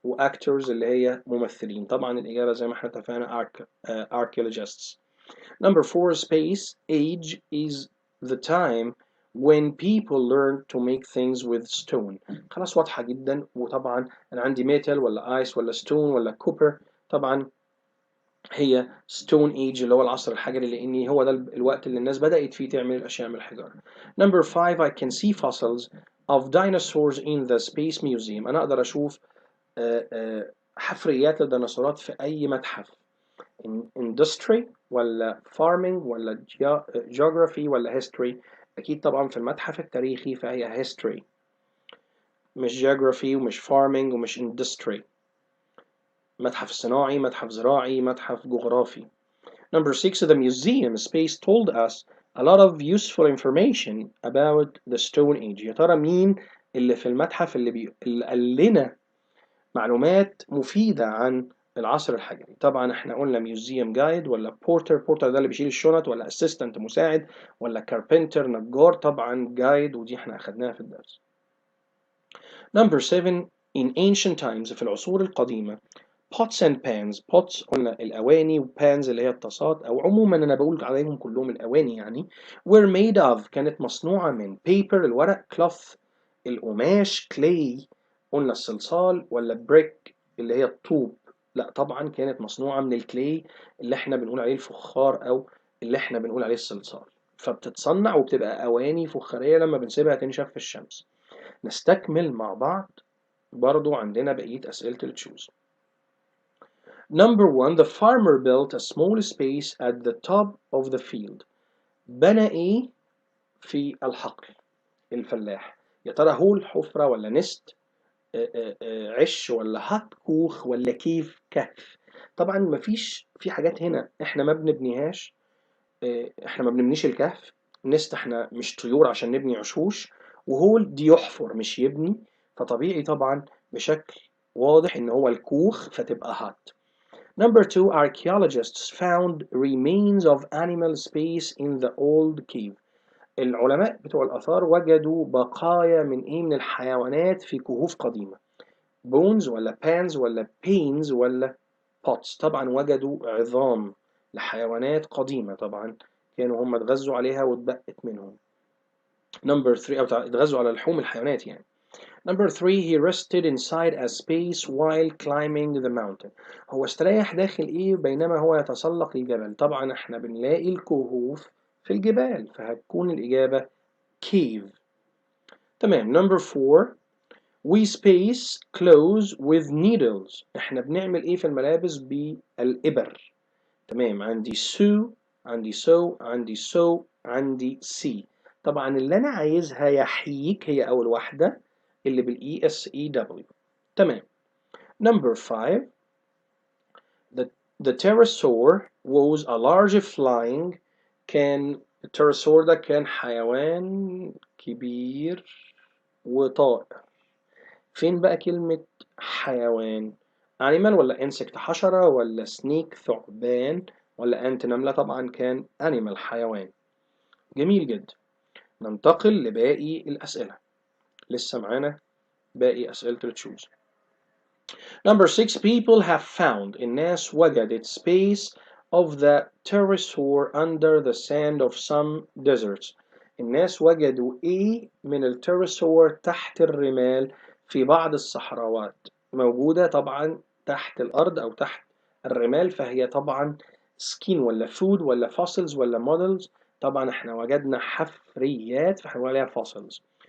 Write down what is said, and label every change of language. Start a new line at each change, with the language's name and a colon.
Arabic: وactors اللي هي ممثلين. طبعا الإجابة زي ما احنا اتفقنا archaeologists.
English: number 4. space age is the time when people learn to make things with stone.
Arabic: خلاص واضحة جدا. وطبعا أنا عندي metal ولا ice ولا stone ولا copper. طبعا هي stone age اللي هو العصر الحجري، لأن هو ده الوقت اللي الناس بدأت فيه تعمل الأشياء من الحجارة.
English: number 5. I can see fossils of dinosaurs in the space museum.
Arabic: أنا أقدر أشوف حفريات الديناصورات في أي متحف.
English: industry ولا farming ولا geography ولا history.
Arabic: أكيد طبعا في المتحف التاريخي فهي history، مش geography ومش farming ومش industry. متحف صناعي، متحف زراعي، متحف جغرافي.
English: number 6. the museum space told us a lot of useful information about the stone age.
Arabic: يا ترى مين اللي في المتحف اللي قال لنا معلومات مفيدة عن العصر الحجري. طبعا احنا قلنا ميوزيوم جايد ولا بورتر، بورتر ده اللي بيشيل الشنط، ولا اسيستنت مساعد، ولا كاربنتر نجار. طبعا جايد، ودي احنا اخدناها في الدرس.
English: Number 7 in ancient times،
Arabic: في العصور القديمة
English: pots and pans.
Arabic: pots قلنا الأواني، و pans اللي هي الطاسات، أو عموما أنا بقول عليهم كلهم الأواني يعني.
English: were made of
Arabic: كانت مصنوعة من paper الورق، cloth القماش، clay قلنا الصلصال، ولا brick اللي هي الطوب. لا طبعا كانت مصنوعة من الكلاي اللي احنا بنقول عليه الفخار، أو اللي احنا بنقول عليه الصلصال. فبتتصنع وبتبقى أواني فخارية لما بنسيبها تنشف في الشمس. نستكمل مع بعض، برضو عندنا بقية أسئلة التشوز.
English: Number 1 the farmer built a small space at the top of the field.
Arabic: بنى إيه في الحقل الفلاح؟ يا ترى هول حفرة، ولا نست، عش، ولا هات كوخ، ولا كيف كهف؟ طبعا مفيش في حاجات هنا احنا ما بنبنيهاش. احنا ما بنبنيش الكهف. نست احنا مش طيور عشان نبني عشوش. وهول دي يحفر مش يبني. فطبيعي طبعا بشكل واضح ان هو الكوخ، فتبقى هات.
English: Number 2 archaeologists found remains of animal space in the old cave.
Arabic: العلماء بتوع الآثار وجدوا بقايا من إيه؟ من الحيوانات في كهوف قديمة. bones ولا pans ولا panes ولا pots؟ طبعا وجدوا عظام لحيوانات قديمة، طبعا كانوا هم اتغذوا عليها واتبقت منهم.
English: Number 3
Arabic: أو اتغذوا على لحوم الحيوانات يعني.
English: Number 3 he rested inside a space while climbing the mountain.
Arabic: هو استريح داخل ايه بينما هو يتسلق الجبل؟ طبعا احنا بنلاقي الكهوف في الجبال، فهتكون الإجابة cave. تمام.
English: Number 4 we space clothes with needles.
Arabic: احنا بنعمل ايه في الملابس؟ بالإبر. تمام. عندي sew، عندي sew، عندي sew، عندي see. طبعا اللي انا عايزها يحييك هي اول واحدة اللي بالاي اس اي دبليو. تمام.
English: Number 5 the the pterosaur was a large flying.
Arabic: كان التيراسور ده كان حيوان كبير وطائر. فين بقى كلمة حيوان؟ animal ولا insect حشرة، ولا snake ثعبان، ولا ant نملة؟ طبعا كان animal حيوان. جميل جدا. ننتقل لباقي الأسئلة، لسه معانا باقي أسئلة التشوز.
English: Number 6 people have found.
Arabic: الناس وجدت
English: space of the pterosaur under the sand of some deserts.
Arabic: الناس وجدوا ايه من التيراسور تحت الرمال في بعض الصحراوات؟ موجودة طبعا تحت الأرض أو تحت الرمال، فهي طبعا skin ولا food ولا fossils ولا models. طبعا احنا وجدنا حفريات فهنقول عليها fossils.